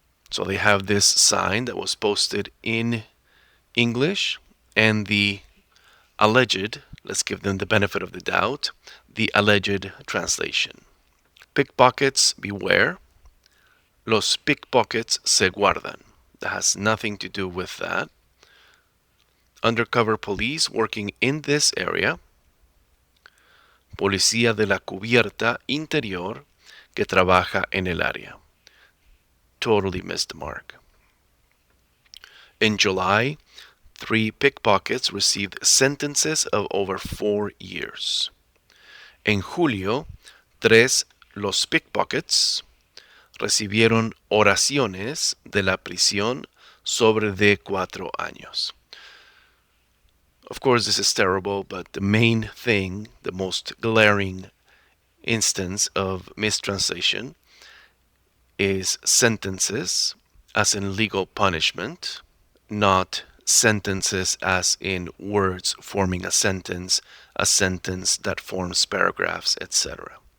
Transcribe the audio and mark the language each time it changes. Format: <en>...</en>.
<en>So they have this sign that was posted in English and the alleged, let's give them the benefit of the doubt, the alleged translation. Pickpockets beware.</en> <es>Los pickpockets se guardan.</es> <en>That has nothing to do with that. Undercover police working in this area.</en> <es>Policía de la cubierta interior que trabaja en el área.</es> <en>Totally missed the mark. In July, 3 pickpockets received sentences of over 4 years.</en> <es>En julio, 3 los pickpockets recibieron oraciones de la prisión sobre de 4 años.</es> <en>Of course, this is terrible, but the main thing, the most glaring instance of mistranslation is sentences, as in legal punishment, not sentences as in words forming a sentence that forms paragraphs, etc.</en>